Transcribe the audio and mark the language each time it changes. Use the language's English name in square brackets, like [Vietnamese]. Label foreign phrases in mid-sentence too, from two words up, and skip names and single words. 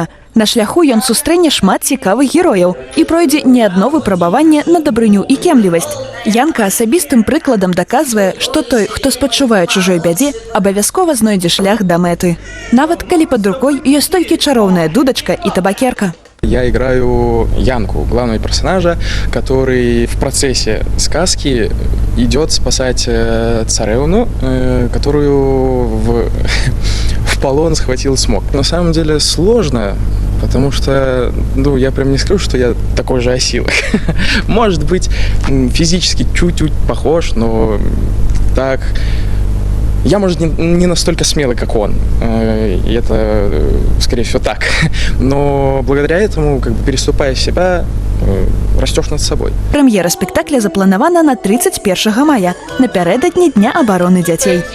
[Belarusian] На шляху ён сустрэне шмат цікавых герояў і пройдзе не адно выпрабаванне на дабрыню і кемлівасць. Янка асабістым прыкладам даказвае, што той, хто спачувае чужой бядзе, абавязкова знойдзе шлях да мэты. Нават калі пад рукой ёсць толькі чароўная дудачка і табакерка. [Russian] Я играю Янку, главного персонажа, который в процессе сказки идет спасать царевну, которую в полон схватил Цмок. На самом деле сложно, потому что, я прям не скажу, что я такой же осилок. Может быть, физически чуть-чуть похож, но так... Я, может, не настолько смелый, как он. И это, скорее всего, так. Но благодаря этому, переступая себя, растешь над собой. [Belarusian] Прэм'ера спектакля запланавана на 31 мая, напярэдадні Дня абароны дзяцей.